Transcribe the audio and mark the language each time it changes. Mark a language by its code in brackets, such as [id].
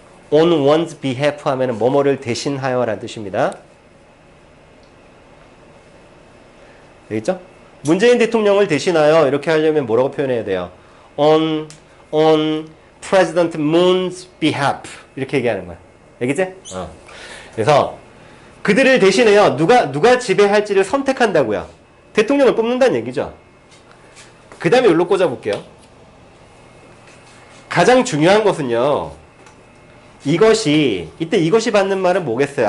[en] On one's behalf [ko] 하면은 뭐뭐를 대신하여 라는 뜻입니다. 되겠죠? 문재인 대통령을 대신하여 이렇게 하려면 뭐라고 표현해야 돼요? [en] On President Moon's behalf. [ko] 이렇게 얘기하는 거야. 알겠지? 그래서 그들을 대신해요. 누가 지배할지를 선택한다고요. 대통령을 뽑는다는 얘기죠. 그 다음에 여기로 꽂아볼게요. 가장 중요한 것은요, 이것이 받는 말은 뭐겠어요?